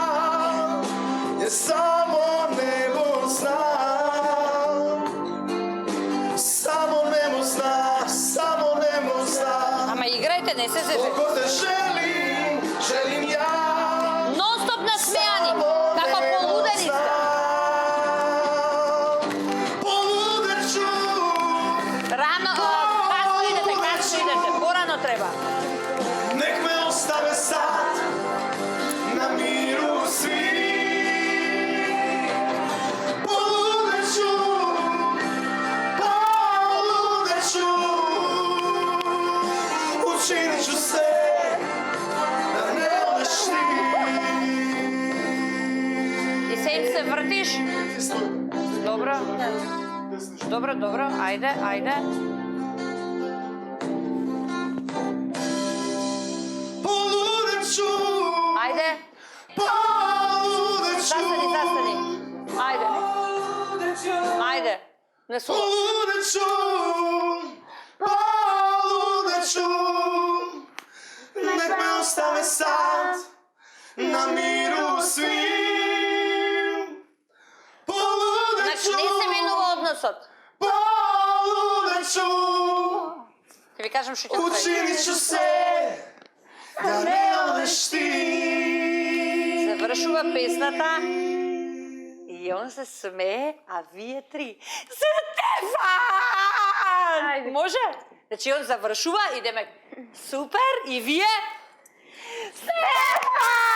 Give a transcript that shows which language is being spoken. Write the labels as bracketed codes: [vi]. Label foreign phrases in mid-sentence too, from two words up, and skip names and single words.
[sr] Jer samo nebo zna. Samo nebo zna [mk] Ама играјте, не се зежете. [sr] koliko te želim, želim ja. [mk] Нон стоп насмејани, како полудени сте. [sr] Poludeću, [mk] Рано, касно идете, порано треба. [sr] nek me ostave sad na miru svi. Poludeću, poludeću. Učinit ću sve da ne odeš ti. [mk] И се им се вртиш. Добро. Добро, добро, ајде, ајде. [sr] Poludeću, [mk] Ајде, [sr] poludeću. [mk] застани. Ајде. Ајде. Не су. [sr] Poludeću, poludeću. Nek me ostave sad na miru svi. [mk] Значи не се менува односот. [sr] Poludeću, [mk] Ќе ви кажам што ќе направи. [sr] učinit ću sve da ne odeš ti. [mk] Завршува песната и он се смее, а вие три. Стефан! Може? Значи он завршува, идеме супер и вие Стефан!